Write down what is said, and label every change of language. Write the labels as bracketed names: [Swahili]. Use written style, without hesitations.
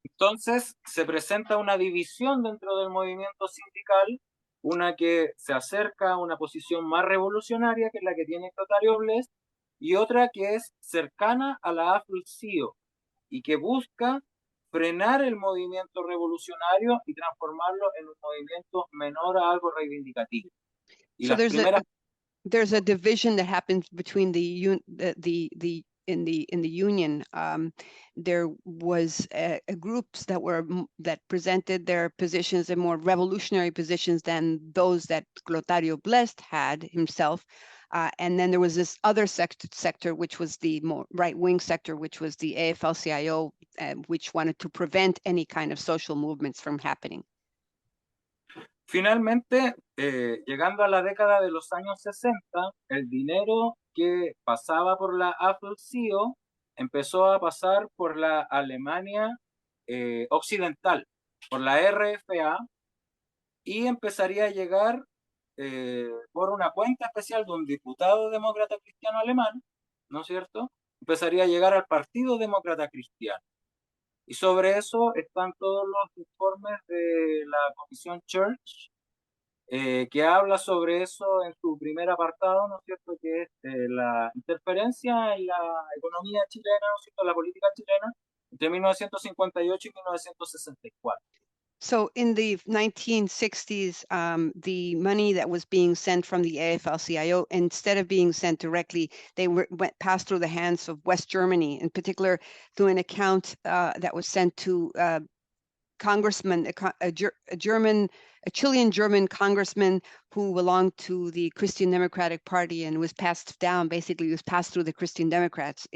[Spanish] Entonces se presenta una división dentro del movimiento sindical, una que se acerca a una posición más revolucionaria, que es la que tiene Clotario Blest, y otra que es cercana a la AFL-CIO y que busca frenar el movimiento revolucionario y transformarlo en un movimiento menor a algo reivindicativo. Y [English] So [Spanish] las primeras... [English] there's a division that happens between in the union. There was groups that presented their positions in more revolutionary positions than those that Clotario Blest had himself. And then there was this other sector, which was the more right-wing sector, which was the AFL-CIO, which wanted to prevent any kind of social movements from happening. [Spanish] Finalmente, llegando a la década de los años 60, el dinero que pasaba por la AFL-CIO empezó a pasar por la Alemania occidental, por la RFA, y empezaría a llegar por una cuenta especial de un diputado demócrata cristiano alemán, ¿no es cierto? Empezaría a llegar al Partido Demócrata Cristiano. Y sobre eso están todos los informes de la Comisión Church, que habla sobre eso en su primer apartado, ¿no es cierto?, que es la interferencia en la economía chilena, ¿no es cierto?, la política chilena, entre 1958 y 1964. [English] So in the 1960s, the money that was being sent from the AFL-CIO, instead of being sent directly, they passed through the hands of West Germany, in particular through an account that was sent to congressman, a Chilean German congressman who belonged to the Christian Democratic Party and was passed down, basically was passed through the Christian Democrats.